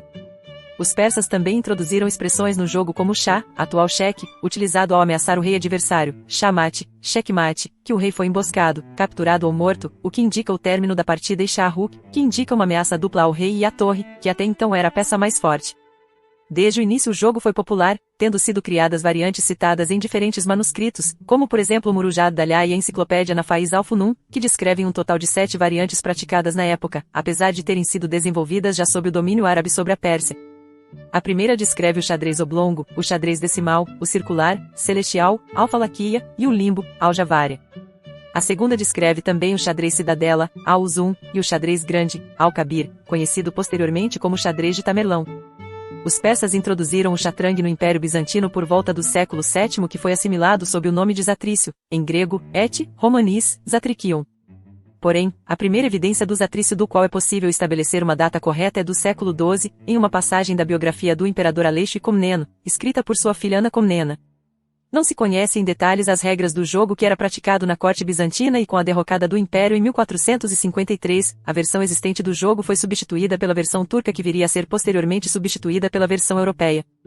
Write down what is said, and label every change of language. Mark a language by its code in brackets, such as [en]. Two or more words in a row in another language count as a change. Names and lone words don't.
[pt] Os persas também introduziram expressões no jogo como shah, atual cheque, utilizado ao ameaçar o rei adversário, shahmate, checkmate, que o rei foi emboscado, capturado ou morto, o que indica o término da partida, e shah-rukh, que indica uma ameaça dupla ao rei e à torre, que até então era a peça mais forte. Desde o início o jogo foi popular, tendo sido criadas variantes citadas em diferentes manuscritos, como por exemplo o Murujat Dalhah e a enciclopédia Nafais al-Funun, que descrevem um total de 7 variantes praticadas na época, apesar de terem sido desenvolvidas já sob o domínio árabe sobre a Pérsia. A primeira descreve o xadrez oblongo, o xadrez decimal, o circular, celestial, al-falaquia, e o limbo, al-javária. A segunda descreve também o xadrez cidadela, al-uzum, e o xadrez grande, al-kabir, conhecido posteriormente como xadrez de Tamerlão. Os persas introduziram o chatrang no Império Bizantino por volta do século VII, que foi assimilado sob o nome de Zatrício, em grego, [la] et, romanis, Zatrikion. [pt] Porém, a primeira evidência do Zatrício do qual é possível estabelecer uma data correta é do século XII, em uma passagem da biografia do imperador Aleixo I Comneno, escrita por sua filha Ana Comnena. Não se conhece em detalhes as regras do jogo que era praticado na corte bizantina, e com a derrocada do Império em 1453, a versão existente do jogo foi substituída pela versão turca, que viria a ser posteriormente substituída pela versão europeia.